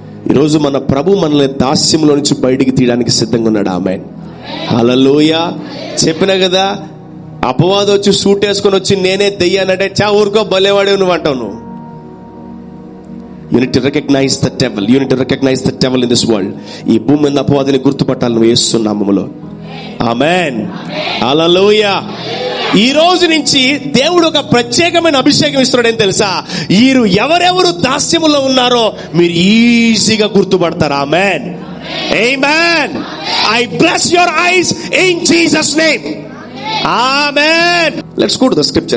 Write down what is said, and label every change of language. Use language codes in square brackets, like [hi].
[te] ఈరోజు మన ప్రభు మనల్ని దాస్యంలో నుంచి బయటికి తీయడానికి సిద్ధంగా ఉన్నాడు. ఆమేన్. హల్లెలూయా. చెప్పినా కదా, అపవాదం వచ్చి సూట్ వేసుకొని వచ్చి నేనే దెయ్యానంటే చా ఊరుకో, భలేవాడే నువ్వు అంటావు. నువ్వు [en] You need to recognize the devil. You need to recognize the devil in this world. [te] ఈ భూమి మీద అపవాదిని గుర్తుపట్టాలి నువ్వు యేసు నామములో. ఆమేన్. హల్లెలూయా. ఈ రోజు నుంచి దేవుడు ఒక ప్రత్యేకమైన అభిషేకం ఇస్తున్నాడు. ఏం తెలుసా? ఎవరెవరు దాస్యములో ఉన్నారో మీరు ఈజీగా గుర్తుపడతారు. ఆమేన్. ఆమేన్. [en] I bless your eyes in Jesus name. Amen. Let's go to the scripture.